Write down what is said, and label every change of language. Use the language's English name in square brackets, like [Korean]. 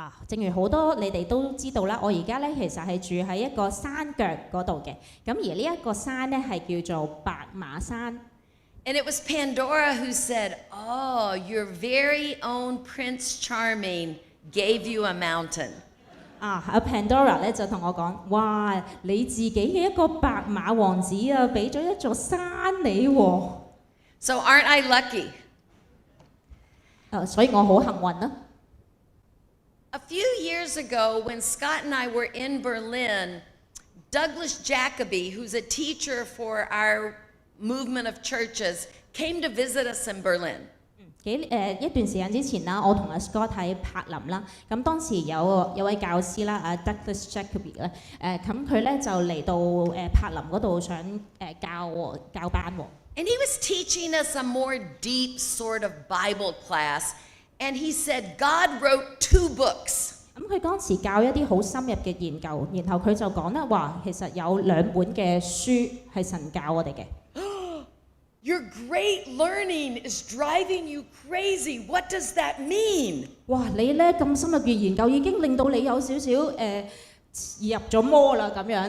[Cantonese] 正如好多你哋都知道啦，我而家咧其實係住喺一個山腳嗰度嘅，咁而呢一個山咧係叫做白馬山。 [English] And it was Pandora who said, "Oh, your very own Prince Charming gave you a mountain." [Cantonese] Pandora 咧就同我講，哇，你自己嘅一個白馬王子啊，俾咗一座山你喎。 [English] So aren't I lucky? [Cantonese] 所以我好幸運啦。 [English] A few years ago, when Scott and I were in Berlin, Douglas Jacoby, who's a teacher for our movement of churches, came to visit us in Berlin. [Cantonese] 一段時間之前啦，我同阿 Scott 喺柏林啦，咁當時有位教師啦，阿 Douglas Jacoby 咧，咁佢咧就嚟到柏林嗰度想教班喎。 [English] And he was teaching us a more deep sort of Bible class, and he said God wrote 2 books. [Cantonese] 咁佢當時教一啲好深入嘅研究，然後佢就講啦話，其實有2本嘅書係神教我哋嘅。 [English] Your great learning is driving you crazy. What does that mean? 哇！ [Cantonese] 你咧咁深入嘅研究已經令到你有少少入咗魔啦咁樣。